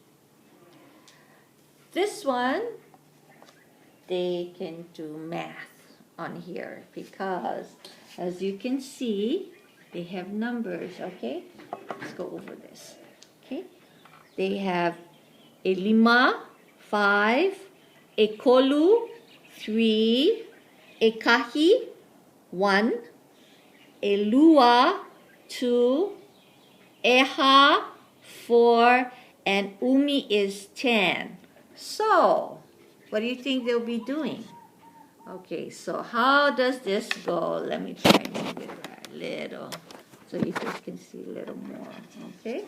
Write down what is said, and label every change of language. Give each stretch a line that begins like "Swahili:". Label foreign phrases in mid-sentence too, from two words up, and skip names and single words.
English: This one, they can do math on here because, as you can see, they have numbers, okay? Let's go over this, okay? They have a lima, 5, a kolu, 3, a kahi, 1, a lua, 2, eha, 4, and umi is 10. So, what do you think they'll be doing? Okay, so how does this go? Let me try and move it a little so you guys can see a little more, okay?